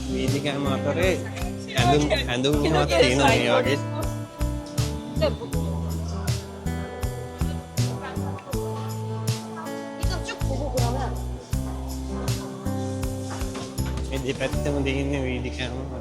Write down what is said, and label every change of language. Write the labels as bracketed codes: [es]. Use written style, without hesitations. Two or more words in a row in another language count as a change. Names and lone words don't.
[si] වේදිකෑම අතරේ ඇඳුම්මත් තියෙනවා මේ වගේ. [ko] 일단 쭉 보고 그러면 [si] මේ දෙපැත්තම තියෙන්නේ වේදිකෑම.